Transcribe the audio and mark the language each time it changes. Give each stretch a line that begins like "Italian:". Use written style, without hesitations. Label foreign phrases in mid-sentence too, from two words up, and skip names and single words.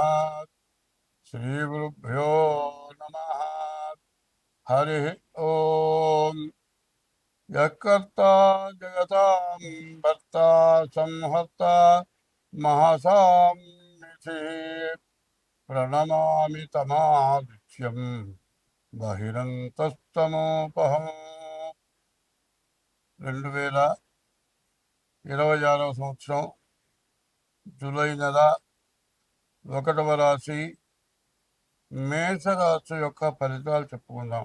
Sanskrit: श्रीगुरुभ्यो नमः। हरि ओम। यत्कर्ता जगतां भर्ता संहर्ता महासाम्निधिः प्रणमामि तमादित्यम् బహిరంతస్తమోపహం.
Telugu: 2026 సంవత్సరం జూలై నెల 1వ రాశి మేషరాశి యొక్క ఫలితాలు చెప్పుకుందాం.